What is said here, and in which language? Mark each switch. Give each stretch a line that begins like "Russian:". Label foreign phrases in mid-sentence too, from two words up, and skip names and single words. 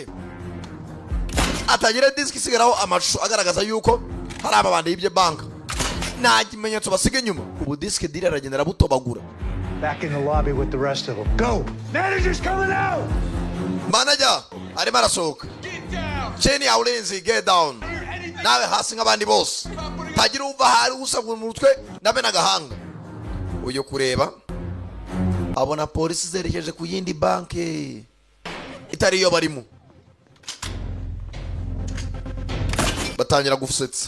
Kinyarwanda: Atagira diske isigaraho amashusho agaragaza yuko hari ababandi y'ibye banka. Nta kimenyetso basiga inyuma. Ubu diske dira aragenda arabutobagura.
English: Back in the lobby with the rest of them. Go! Manager's coming out!
Kinyarwanda: Manager, arimo arasohoka.
Swahili: Cheni ya ulinzi,
English: get down.
Kinyarwanda: Nawe hasi nk'abandi bose. Tagira uva hari usabwa mu mutwe nabe nagahanga. Uyo kureba abona polisi zerekeje ku yindi banke itari yo barimo. Batangira gufusetsa.